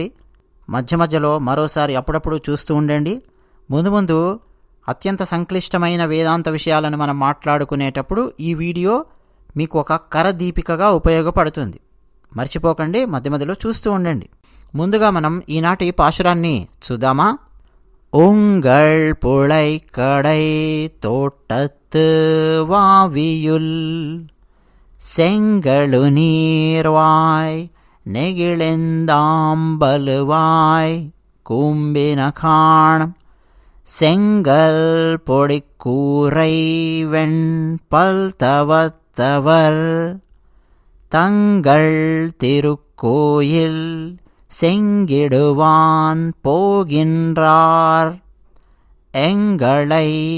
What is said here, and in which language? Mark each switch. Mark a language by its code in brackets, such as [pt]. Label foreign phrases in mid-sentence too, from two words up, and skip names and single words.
[te] మధ్యలో మరోసారి అప్పుడప్పుడు చూస్తూ ఉండండి. ముందు అత్యంత సంక్లిష్టమైన వేదాంత విషయాలను మనం మాట్లాడుకునేటప్పుడు ఈ వీడియో మీకు ఒక కరదీపికగా ఉపయోగపడుతుంది. మర్చిపోకండి, మధ్యలో చూస్తూ ఉండండి. ముందుగా మనం ఈనాటి పాశురాన్ని చూద్దామా? [ta] உங்கள் புழைக்கடை தோட்டத்து வாவியுள் செங்கழு நீர்வாய் நெகிழெந்தாம்பலுவாய் கூம்பின காணம் செங்கல் பொடிக்கூரை வெண்பல் தவத்தவர் தங்கள் திருக்கோயில் செங்கிடுவான் போகின்றார் எங்களை